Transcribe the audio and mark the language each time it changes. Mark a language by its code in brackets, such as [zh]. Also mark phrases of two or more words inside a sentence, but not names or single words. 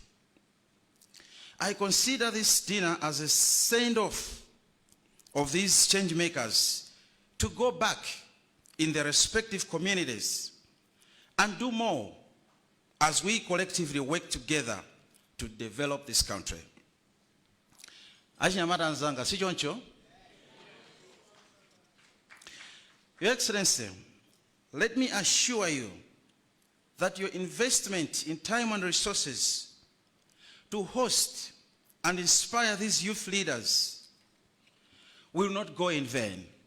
[en] I consider this dinner as a send-off of these change makers to go back in their respective communities and do more as we collectively work together to develop this country. [ny] Achinyamata nzanga, si choncho? [en] Your Excellency, let me assure you that your investment in time and resources to host and inspire these youth leaders will not go in vain.